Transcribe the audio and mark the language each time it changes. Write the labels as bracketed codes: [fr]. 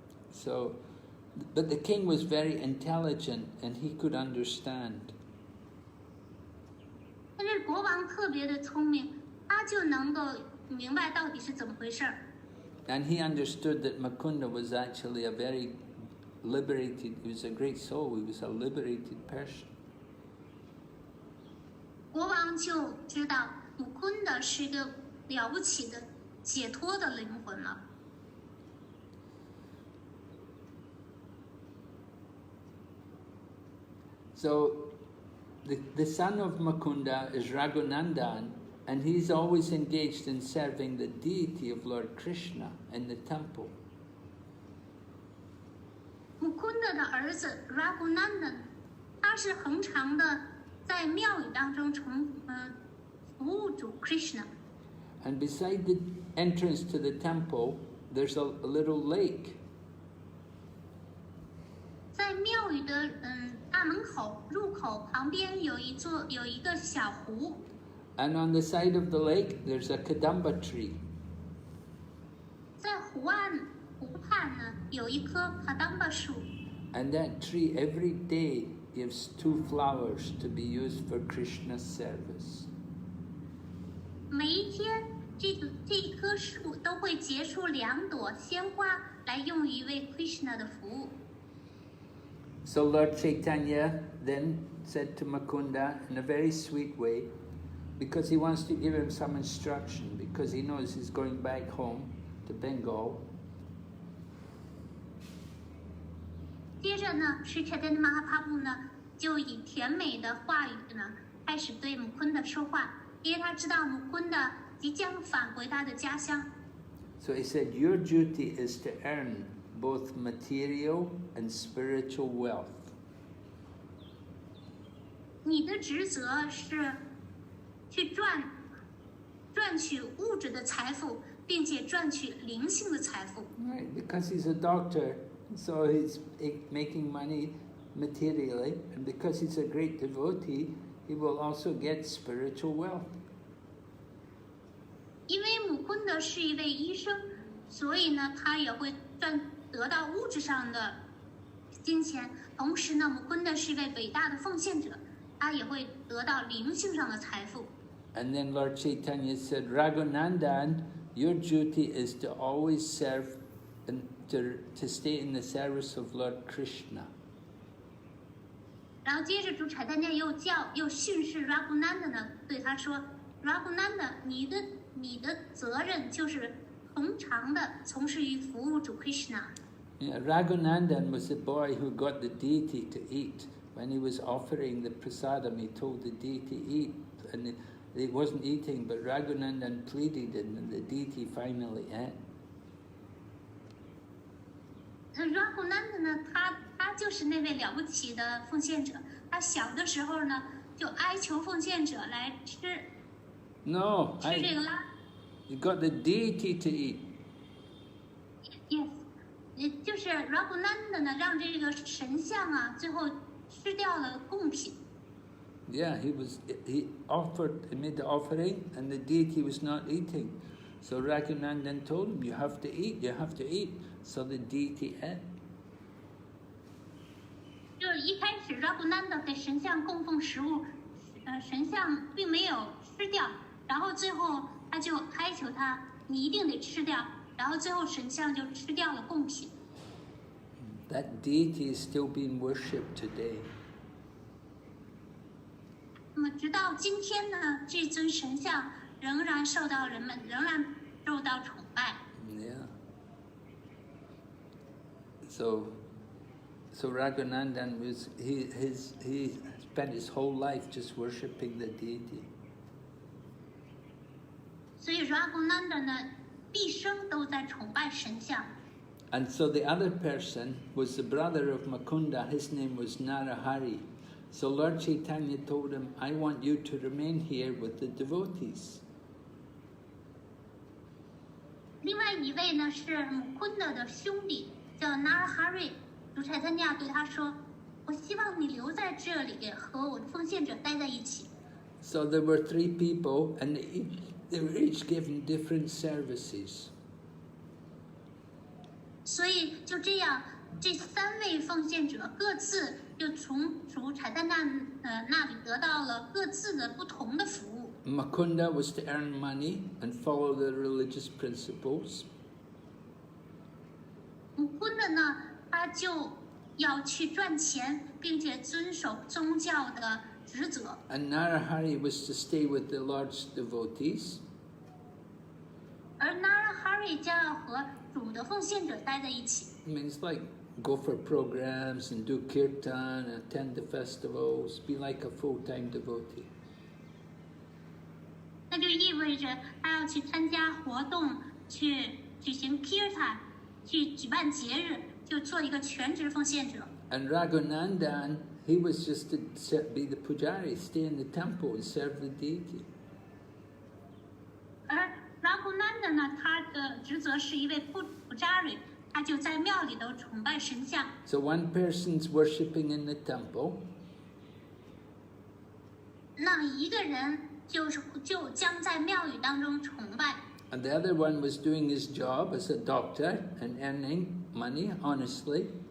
[en] So, but the king was very intelligent and he could understand. [zh] 但是国王特别的聪明，他就能够明白到底是怎么回事儿。 [en] And he understood that Mukunda was actually a very liberated, he was a great soul, he was a liberated person. [zh] 国王就知道姆昆的是一个了不起的解脱的灵魂了。 [en] So, the son of Mukunda is Raghunandan, and he's always engaged in serving the deity of Lord Krishna in the temple. [zh] 姆昆德的儿子 Raghunandan， 他是恒常的在庙宇当中服务主 Krishna。 [en] And beside the entrance to the temple, there's a little lake. [zh] 在庙宇的大门口入口旁边有一个小湖。 [en] And on the side of the lake, there's a kadamba tree. [zh] 在湖畔呢有一棵卡当巴树。 [en] And that tree every day gives 2 flowers to be used for Krishna's service. [zh] 每一天，这一棵树都会结出2朵鲜花，来用于为 Krishna 的服务。 [en] So Lord Caitanya then said to Mukunda in a very sweet way, because he wants to give him some instruction, because he knows he's going back home to Bengal. [zh] 接着呢，是Chaitanya Mahaprabhu呢，就以甜美的话语呢，开始对姆昆德说话，因为他知道姆昆德即将返回他的家乡。 [en] So he said, your duty is to earn both material and spiritual wealth. [zh] 你的职责是去赚取物质的财富，并且赚取灵性的财富。 [en] Right, because he's a doctor, so he's making money materially, and because he's a great devotee, he will also get spiritual wealth. [zh] 因为姆昆德是一位医生，所以呢，他也会得到物质上的金钱。同时呢，姆昆德是一位伟大的奉献者，他也会得到灵性上的财富。 [en] And then Lord Chaitanya said, Raghunandan, your duty is to always serve and to stay in the service of Lord Krishna. [zh] 然后接着主Chaitanya又训示 Raghunandan 呢，对他说 ，Raghunandan， 你的责任就是恒常的从事于服务主 Krishna。 [en] Yeah, Raghunandan was the boy who got the deity to eat. When he was offering the prasadam, he told the deity eat, and he wasn't eating, but Raghunandan pleaded, and the deity finally ate. [zh] Raghunandan 呢，他就是那位了不起的奉献者。他小的时候呢，就哀求奉献者来吃 [en] No, [zh] 这个拉。 [en] he got the deity to eat. Yes， [zh] 也就是 Raghunandan 呢，让这个神像啊，最后吃掉了贡品。 [en] Yeah, he made the offering, and the deity was not eating. So Raghunandan told him, you have to eat, you have to eat. So the deity ate. [zh] 就是一开始 Raghunandan 给神像供奉食物，神像并没有吃掉，然后最后他就哀求他，你一定得吃掉，然后最后神像就吃掉了贡品。 [en] That deity is still being worshipped today. [zh] 那么直到今天呢，这尊神像仍然受到人们受到崇拜。 [en] Yeah. So Raghunandan was his spent his whole life just worshipping the deity. [zh] 所以 Raghunanda 呢，毕生都在崇拜神像。 [en] And so the other person was the brother of Mukunda. His name was Narahari. So Lord Chaitanya told him, I want you to remain here with the devotees. [zh] 另外一位呢是Mukunda的兄弟，叫 Narahari。主柴坦亚对他说：“我希望你留在这里，和我的奉献者待在一起。” [en] So there were 3 people, and they were each given different services. [zh] 所以就这样，这3位奉献者各自就从主柴坦亚那里得到了各自的不同的服务。 [en] Mukunda was to earn money and follow the religious principles. [zh] Mukunda 呢，他就要去赚钱，并且遵守宗教的职责。 [en] And Narahari was to stay with the Lord's devotees. [zh] 而 Narahari 将要和主的奉献者待在一起。 [en] It means like go for programs and do kirtan, attend the festivals, be like a full-time devotee. [zh] 那就意味着他要去参加活动，去举行 kirtan， 去举办节日，就做一个全职奉献者。 [en] And Raghunandan, he was just to be the pujari, stay in the temple and serve the deity. [zh] 而 Raghunanda 呢，他的职责是一位pujari，他就在庙里头崇拜神像。 [en] So one person's worshipping in the temple. [zh] 那一个人就将在庙宇当中崇拜。 [en] And the other one was doing his job as a doctor and earning money honestly.